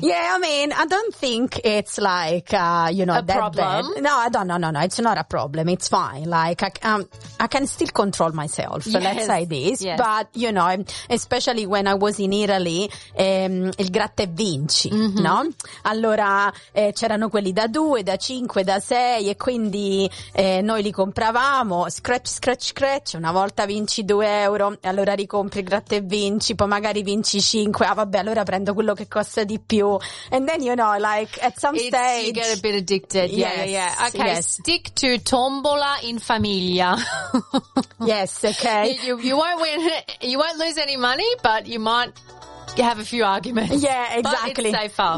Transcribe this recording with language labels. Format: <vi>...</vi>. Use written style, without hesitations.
<en>Yeah, I mean, I don't think it's like... A problem? No, it's not a problem. It's fine. Like, I can still control myself. Yes. Let's say this. Yes. But, you know, especially when I was in Italy,</en> <it>il gratta e vinci,</it> <en>mm-hmm. no?</en> <it>Allora, c'erano quelli da 2, da 5, da 6 e quindi noi li compravamo.</it> <en>Scratch.</en> <it>Una volta vinci 2 euro, allora ricompri il gratta e vinci. Poi magari vinci 5. Ah, vabbè, allora prendo quello che costa di più.</it> <en>And then, you know, like, at some stage... You get a bit addicted. Yes. Yeah. Okay. Yes. Stick to</en> <it>tombola in famiglia.</it> <en>Yes. Okay. You won't win. You won't lose any money, but you might. You have a few arguments. Yeah, exactly. But it's safer.</en>